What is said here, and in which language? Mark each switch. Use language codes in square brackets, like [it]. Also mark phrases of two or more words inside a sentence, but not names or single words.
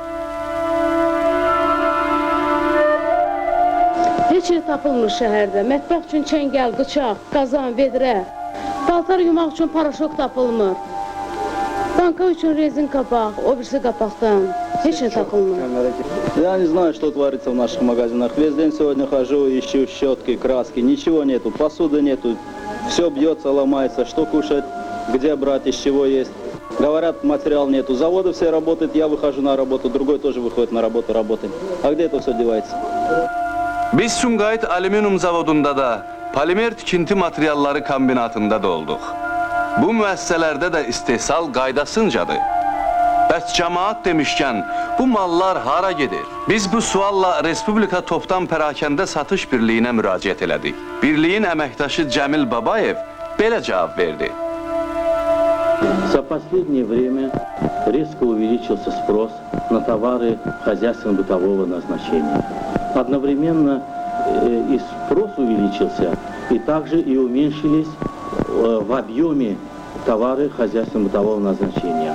[az] Heç şey tapılmır şəhərdə. Mətbəx üçün çəngəl, bıçaq, qazan, vedrə. Paltar yumaq üçün paraşok tapılmır. Banka üçün rezin qapaq, o birisi qapaqdan. Heç şey tapılmır. [ru] Я не знаю, что творится в наших магазинах. Весь день сегодня хожу, ищу щетки, краски. Ничего нету, посуды нету. Все бьется, ломается. Что кушать, где брать, из чего есть. Говорят, материал нету. Заводы все работают, я выхожу на работу, другой тоже выходит на работу, работает. А где это все девается? [az] Biz Sumqayıt Alüminium Zavodunda da, polimer tikinti materialları kombinatında da olduq. Bu müəssisələrdə də istehsal qaydasıncadır. Bəs cəmaat demişkən, bu mallar hara gedir? Biz bu sualla Respublika Topdan Pərakəndə Satış Birliyinə müraciət elədik. Birliyin əməkdaşı Cəmil Babayev belə cavab verdi. [ru] За последнее время резко увеличился спрос на товары хозяйственно-бытового назначения. Одновременно и спрос увеличился, и также и уменьшились в объеме товары хозяйственно-бытового назначения.